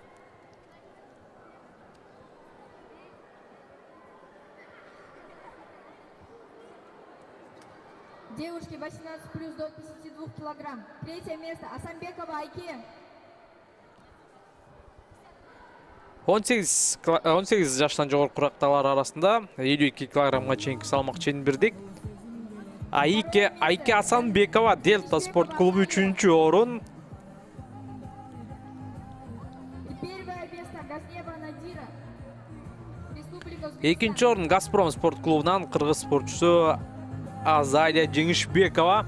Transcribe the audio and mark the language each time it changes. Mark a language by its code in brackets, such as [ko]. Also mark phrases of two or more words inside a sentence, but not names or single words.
[ru] Девушки 18 плюс до 52 килограмм. Третье место Асанбекова Айке. [ky] 18 жаштан жогорку курактагылар арасында 52 килограммга чейинки салмак чейинбирдик. Айке Асанбекова Дельта спорт клубу 3-чү орун. [ru] Первое место Газнева Надира. Республика Узбекистан. [ky] Экинчи орун Газпром спорт клубунан кыргыз спортчусу Азалия Жеңишбекова.